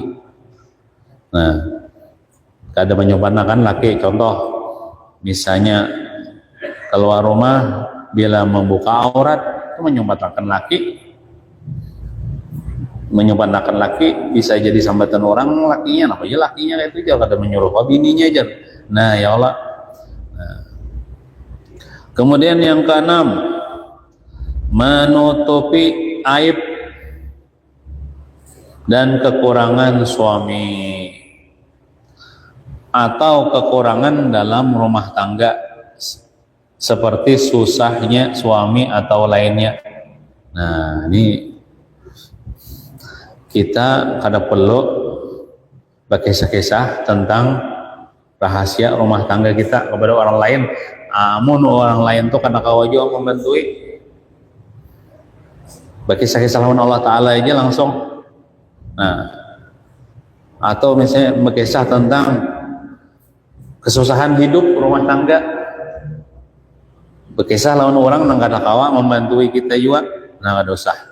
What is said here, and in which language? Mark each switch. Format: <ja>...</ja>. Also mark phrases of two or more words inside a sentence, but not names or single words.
<bjn>Nah, kada menyupanakan laki, contoh misalnya keluar rumah bila membuka aurat itu menyupanakan laki bisa jadi sambatan orang lakinya, apa aja lakinya itu aja kada menyuruh bininya aja.</bjn> <id>Nah, ya Allah. Nah. Kemudian yang keenam, menutupi aib dan kekurangan suami atau kekurangan dalam rumah tangga seperti susahnya suami atau lainnya. Nah, ini kita kada perlu berkisah-kisah tentang rahasia rumah tangga kita kepada orang lain.</id> <bjn>Amun orang lain tuh kada kawajo membantui, berkisah-kisah lawan Allah Ta'ala aja langsung. Nah, atau misalnya berkisah tentang kesusahan hidup rumah tangga, berkisah lawan orang nang kada kawa membantui kita juga, nah dosa.</bjn>